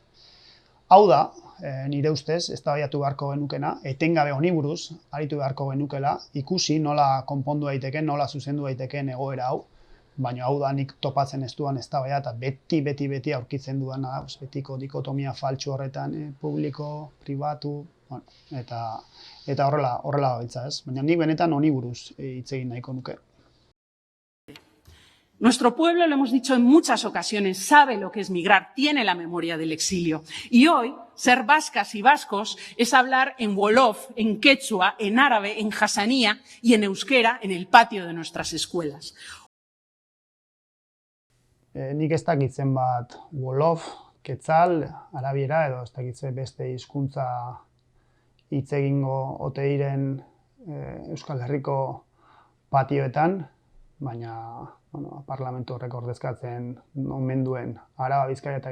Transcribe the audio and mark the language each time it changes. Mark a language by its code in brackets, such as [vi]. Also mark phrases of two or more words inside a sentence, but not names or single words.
[eu] Hau da, nire ustez, eztabaidatu beharko genukena, etengabe honi buruz, aritu beharko genukela, ikusi nola konpondu daiteken, nola zuzendu daiteken egoera hau, baina hau da nik topatzen ez duan eztabaida eta beti aurkitzen duana, betiko dikotomia faltsu horretan, publiko, pribatu, bueno, eta horrela gabiltza, ez? Baina nik benetan honi buruz hitz egin nahiko nuke. [es] Nuestro pueblo, lo hemos dicho en muchas ocasiones, sabe lo que es migrar, tiene la memoria del exilio. Y hoy, ser vascas y vascos es hablar en wolof, en quechua, en árabe, en hasanía y en euskera en el patio de nuestras escuelas. [eu] Nik ez dakit zenbat wolof, quetzal, arabiera edo ez dakit beste hizkuntza hitz egingo ote diren Euskal Herriko patioetan, baina parlamentu horrek ordezkatzen omen duen Araba, Bizkaia eta